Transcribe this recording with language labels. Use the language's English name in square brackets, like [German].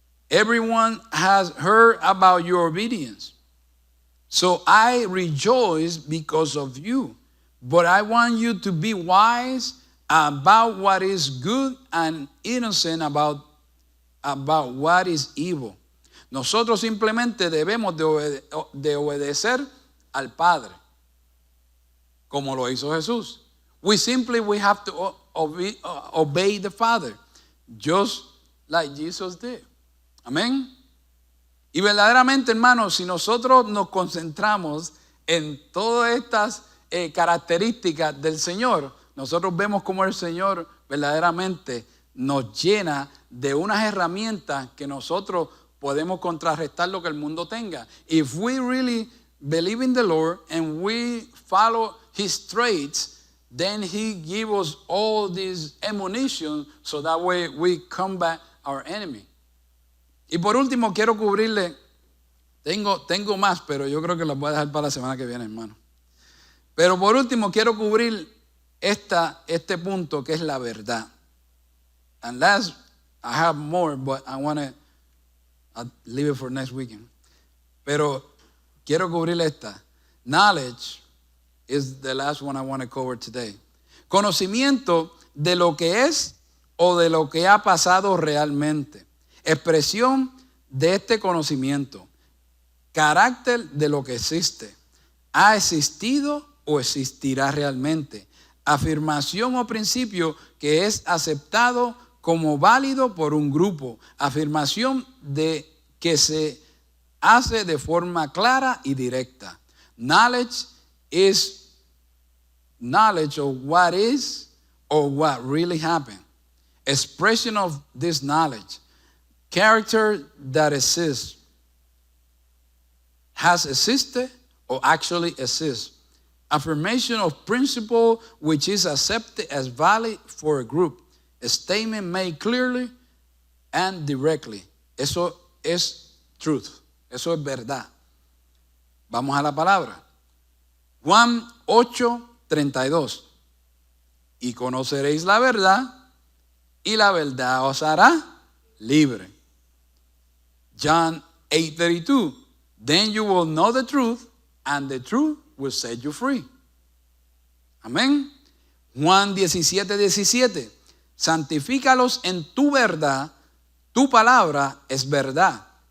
[English] Everyone has heard about your obedience. So I rejoice because of you. But I want you to be wise about what is good and innocent about what is evil. [Spanish] Nosotros simplemente debemos de obedecer al Padre, como lo hizo Jesús. [English] We have to obey the Father, just like Jesus did. [Spanish] Amén. Y verdaderamente, hermanos, si nosotros nos concentramos en todas estas características del Señor, nosotros vemos cómo el Señor verdaderamente nos llena de unas herramientas que nosotros podemos contrarrestar lo que el mundo tenga. [English] If we really believe in the Lord and we follow His traits, then He gives us all this ammunition so that way we combat our enemy. [Spanish] Y por último quiero cubrirle, tengo más, pero yo creo que las voy a dejar para la semana que viene, hermano. Pero por último quiero cubrir este punto que es la verdad. [English] And last, I have more, but I want to leave it for next weekend. [Spanish] Pero quiero cubrir esta. [English] Knowledge is the last one I want to cover today. [Spanish] Conocimiento de lo que es o de lo que ha pasado realmente. Expresión de este conocimiento. Carácter de lo que existe. Ha existido o existirá realmente. Afirmación o principio que es aceptado como válido por un grupo. Afirmación de que se hace de forma clara y directa. [English] Knowledge is knowledge of what is or what really happened. Expression of this knowledge. Character that exists. Has existed or actually exists. Affirmation of principle which is accepted as valid for a group. A statement made clearly and directly. [Spanish] Eso es truth. Eso es verdad. Vamos a la palabra. Juan 8:32. Y conoceréis la verdad, y la verdad os hará libre. [English] John 8:32. Then you will know the truth, and the truth will set you free. [Spanish] Amén. Juan 17:17. Santifícalos en tu verdad, tu palabra es verdad.